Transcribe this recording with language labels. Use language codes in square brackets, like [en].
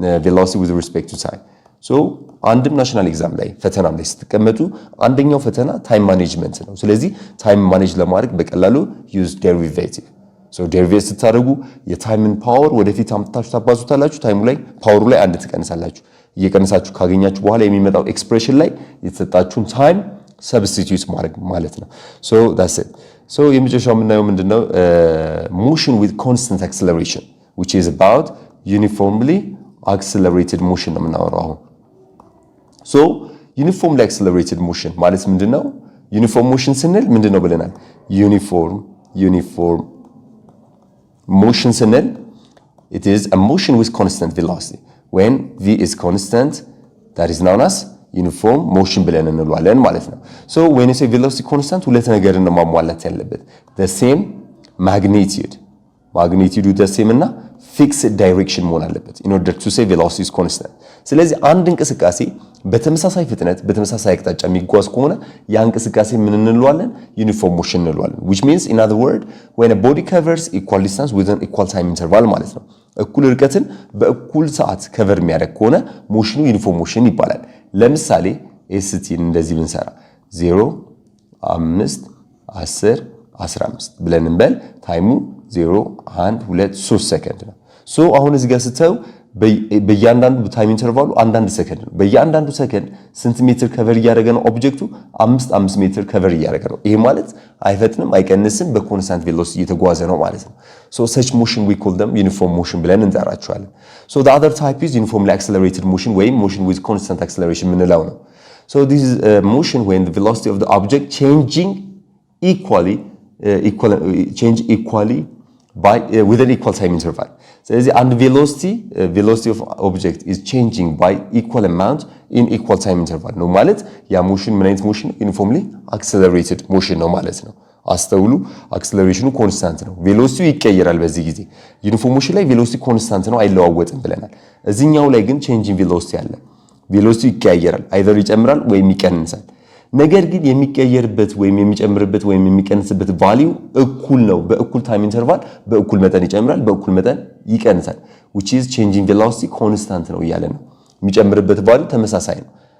[en] velocity with respect to time [am] ሶ አንድም ናሽናል ኤግዛም ላይ ፈተናም ላይ ስትቀመጡ አንደኛው ፈተና ታይም ማኔጅመንት ነው። ስለዚህ ታይም ማኔጅ ለማድረግ በቀላሉ ዩዝ ዴሪቬቲቭ ሶ ዴሪቬቲቭ ስታደርጉ የታይምን ፓወር ወደፊት አምጥታችሁ ታባዙታላችሁ። ታይሙ ላይ ፓወሩ ላይ አንድ ትቀንሳላችሁ። እየቀነሳችሁ ካገኛችሁ በኋላ የሚመጣው ኤክስፕሬሽን ላይ የተሰጣችሁን ታይም ሰብስቲቲዩት ማድረግ ማለት ነው። ሶ [en] that's it [am] ሶ የመጨረሻው የምናየው ምንድነው? [en] motion with constant acceleration which is about uniformly accelerated motion [am] ነው የምናወራው አሁን። ሶ ዩኒፎርምሊ አክሰለሬትድ ሞሽን ማለት ምንድነው? ዩኒፎርም ሞሽን ስንል ምንድነው ብለናል? [en] ዩኒፎርም ሞሽን ስንል it is a motion with constant velocity when v is constant that is known as uniform motion [am] ብለን እንለዋለን ማለት ነው። [en] so when you say velocity constant [am] ሁለት ነገርን ነው ማሟላት ያለበት [en] the same magnitude the same እና fixed direction [am] መሆን አለበት [en] in order to say velocity is constant። [am] ስለዚህ አንድ እንቅስቃሴ በተመሳሳይ ፍጥነት በተመሳሳይ አቅጣጫ የሚጓዝ ከሆነ ያ እንቅስቃሴ ምን እንለዋለን? ዩኒፎርም ሞሽን እንለዋለን። [en] which means in other word when a body covers equal distance within equal time interval [am] ማለት ነው። እኩል ርቀትን በእኩል ሰዓት ከቨር የሚያደርግ ከሆነ ሞሽኑ ዩኒፎርም ሞሽን ይባላል። ለምሳሌ ኤስቲን እንደዚህ ብንሰራ 0 5 10 15 ብለን እንበል ታይሙ 0 1 2 3 ሰከንድ ነው። ሶ አሁን እዚህ ጋር ስተው በእያንዳንዱ ታይም ኢንተርቫሉ አንዳንድ ሰከንድ ነው። በእያንዳንዱ ሰከንድ ስንት ሜትር ከቨር እያደረገ ነው? ኦብጀክቱ 5 ሜትር ከቨር እያደረገ ነው። ይሄ ማለት አይፈጥንም አይቀንስም፣ በኮንስታንት ቬሎሲቲ እየተጓዘ ነው ማለት ነው። [en] ሶ such motion we call them uniform motion [am] ብለን እንጠራቸዋለን። [en] so the other type is uniformly accelerated motion ወይም motion with constant acceleration [am] የምንለው ነው። [en] so this is motion when the velocity of the object changing equally by with an equal time interval [am] ስለዚህ አንድ [en] velocity of object is changing by equal amount in equal time interval [am] ነው ማለት ያ ሞሽን ምን አይነት ሞሽን? ዩኒፎርምሊ አክሰለሬትድ ሞሽን ነው ማለት ነው። አስተውሉ፣ አክሰለሬሽኑ ኮንስታንት ነው፣ ቬሎሲቲው ይቀየራል። በዚህ ጊዜ ዩኒፎርም ሞሽን ላይ ቬሎሲቲ ኮንስታንት ነው፣ አይለዋወጥም ብለናል። እዚህኛው ላይ ግን ቼንጂንግ ቬሎሲቲ አለ። ቬሎሲቲው ይቀያየራል፣ አይዘር ይጨምራል ወይም ይቀንሳል። ነገር ግን የሚቀየርበት ወይም የሚጨምርበት ወይም የሚቀንስበት ቫልዩ እኩል ነው። በእኩል ታይም ኢንተርቫል በእኩል መጠን ይጨምራል፣ በእኩል መጠን ይቀንሳል። [en] which is changing velocity constant [am] ነው እያለ ነው። የሚጨምርበት ቫልዩ ተመሳሳይ ነው።